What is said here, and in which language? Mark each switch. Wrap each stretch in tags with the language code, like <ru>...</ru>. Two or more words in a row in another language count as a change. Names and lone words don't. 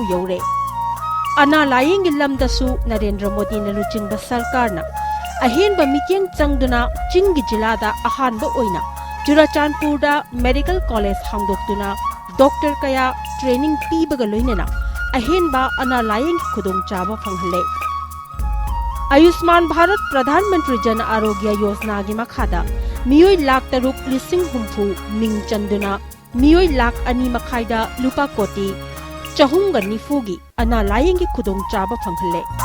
<mni>यौरे अना लायेंगी लमदसु नरेंद्र मोदी न लुचिंग सरकारना अहेनबा मिटिंग चंगदुना चिंगी जिलादा अहानबा ओइना चुराचांदपुरदा</mni> <en>medical college</en> <mni>हांगदोक्तुना डॉक्टर कया ट्रेनिंग पीबगा लोइनना अहेनबा अना लायेंगी खुदोंचाबा फंगहले आयुष्मान भारत प्रधानमंत्री जन आरोग्य योजना की मखादा मियोई लाख तरुक लिसिंग हुम्फु मिंग चंदुना मियोई लाख अनि मखाइदा लुपा कोटी चहुंगा निफुगी अना लायेंगी खुदोंग चाबा फंगहले</mni>